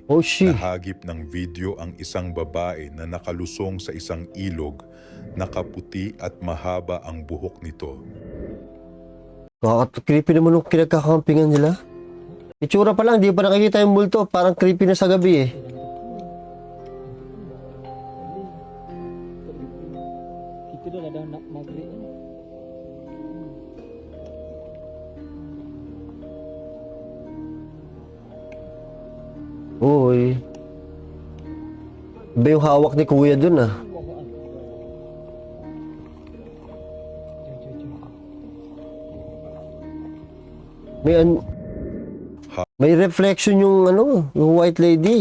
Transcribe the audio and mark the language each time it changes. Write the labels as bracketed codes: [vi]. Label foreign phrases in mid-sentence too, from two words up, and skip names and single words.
[en] Oh shit. [tl] nahagip ng video ang isang babae na nakalusong sa isang ilog, nakaputi at mahaba ang buhok nito. Creepy naman yung kinagkakampingan nila. Itsura pa lang, di pa nakikita yung multo. Parang creepy na sa gabi eh. [ms] Kita dah ada nak maghrib ni. [tl] Uy. Iba yung hawak ni kuya dun ah. May reflection yung ano, yung [en] white lady.